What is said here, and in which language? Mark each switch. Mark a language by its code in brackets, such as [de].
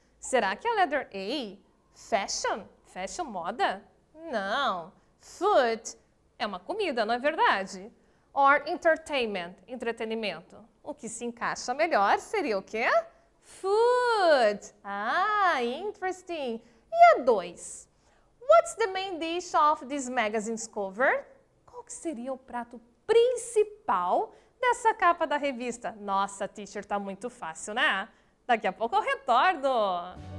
[pt] Será que é a letter A? Fashion? Fashion, moda? Não. Food é uma comida, não é verdade? Or entertainment, entretenimento. O que se encaixa melhor seria o quê? Food. Ah, interesting. E a 2? [en] What's the main dish of this magazine's cover? [pt] Qual que seria o prato principal dessa capa da revista? Nossa, teacher, tá muito fácil, né? Daqui a pouco eu retorno.